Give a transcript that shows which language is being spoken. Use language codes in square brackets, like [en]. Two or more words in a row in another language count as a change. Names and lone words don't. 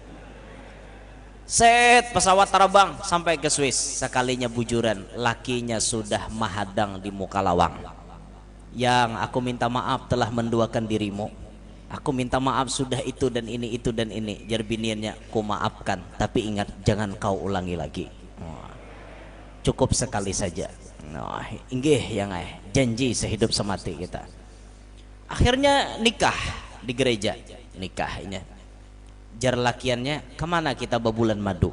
[bjn] Set pesawat terbang sampai ke Swiss, sekalinya bujuran lakinya sudah mahadang di muka lawang. [id] Yang aku minta maaf telah menduakan dirimu. Aku minta maaf sudah itu dan ini itu dan ini. [bjn] Jar biniannya, [id] ku maafkan, tapi ingat jangan kau ulangi lagi. Cukup sekali saja. [bjn] Nah, inggih yang janji sehidup semati kita. [id] Akhirnya nikah di gereja, nikahnya. [bjn] Jar lakiannya, kemana kita babulan madu?